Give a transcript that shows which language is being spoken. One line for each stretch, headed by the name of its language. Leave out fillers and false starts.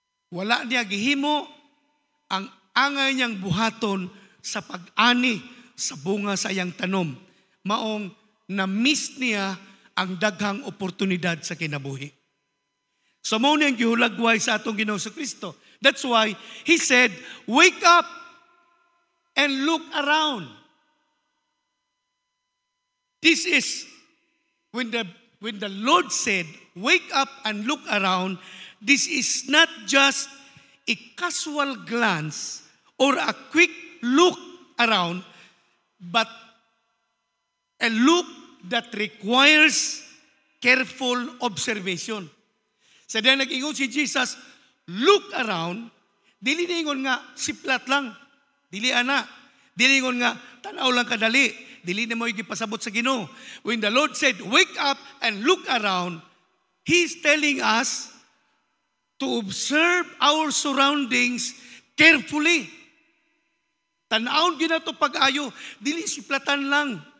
Cebuano: Wala niya gihimo ang angay niyang buhaton sa pag-ani sa bunga sa iyang tanom. Maong na-miss niya ang daghang oportunidad sa kinabuhi. So mo niyang gihulagway sa atong Ginoo sa Kristo.
English: That's why He said, wake up and look around. This is when the Lord said, wake up and look around. This is not just a casual glance or a quick look around, but a look that requires careful observation.
Cebuano: Sa diyan nag-ingon si Jesus,
English: look around,
Cebuano: dili ningon nga siplat lang, dili ana, dili ningon nga tanaw lang kadali, dili na mo gipasabot sa Ginoo.
English: When the Lord said, wake up and look around, He's telling us to observe our surroundings carefully.
Cebuano: Tanawon ginato pag-ayo, dili siplatan lang.